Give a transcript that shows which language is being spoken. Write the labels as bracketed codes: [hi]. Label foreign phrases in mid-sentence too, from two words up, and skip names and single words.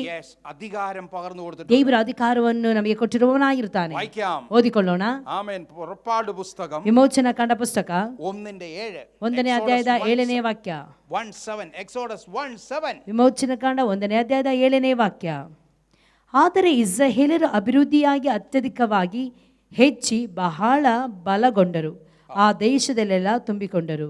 [ml] അധികാരം പകർന്നു കൊടുത്തിട്ടുണ്ട്. [kn] ದೇವರ ಅಧಿಕಾರವನ್ನು ನಮಗೆ ಕೊಟ್ಟಿರುವವನಾಗಿರುತ್ತಾನೆ. [ml] വായിക്കാം. [kn] ಓದಿಕೊಳ್ಳೋಣ. [ml] ആമേൻ. പുറപ്പാട് പുസ്തകം [kn] ವಿಮೋಚನಾ ಕಾಂಡ ಪುಸ್ತಕ 1:7. 1ನೇ ಅಧ್ಯಾಯದ 7ನೇ ವಾಕ್ಯ. 1:7. Exodus 1:7. ವಿಮೋಚನ ಕಾಂಡ 1ನೇ ಅಧ್ಯಾಯದ 7ನೇ ವಾಕ್ಯ. ಆದರೆ ಇಸ್ರಾಯೇಲರು ಅಭಿವೃದ್ಧಿಯಾಗಿ ಅತ್ಯಧಿಕವಾಗಿ ಹೆಚ್ಚಿ ಬಹಳ ಬಲಗೊಂಡರು, ಆ ದೇಶದಲ್ಲೆಲ್ಲ ತುಂಬಿಕೊಂಡರು.